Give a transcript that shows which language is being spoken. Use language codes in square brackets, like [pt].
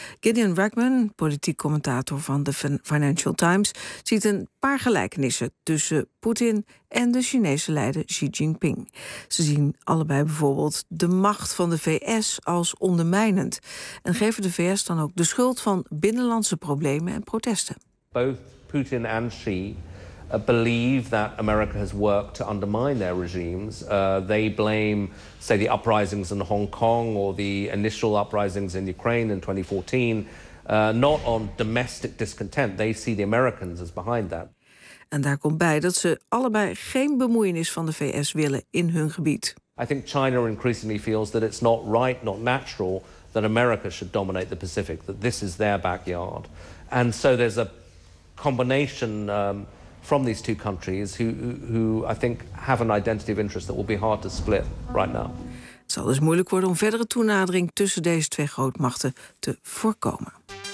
[nl] Gideon Rackman, politiek commentator van de Financial Times, ziet een paar gelijkenissen tussen Poetin en de Chinese leider Xi Jinping. Ze zien allebei bijvoorbeeld de macht van de VS als ondermijnend en geven de VS dan ook de schuld van binnenlandse problemen en protesten. [en] Both Putin and Xi believe that America has worked to undermine their regimes. They blame, say, the uprisings in Hong Kong or the initial uprisings in Ukraine in 2014, not on domestic discontent. They see the Americans as behind that. [nl] En daar komt bij dat ze allebei geen bemoeienis van de VS willen in hun gebied. [en] I think China increasingly feels that it's not right, not natural, that America should dominate the Pacific, that this is their backyard. And so there's a combination from these two countries who I think have an identity of interest that will be hard to split right now. [nl] Het zal dus moeilijk worden om verdere toenadering tussen deze twee grootmachten te voorkomen.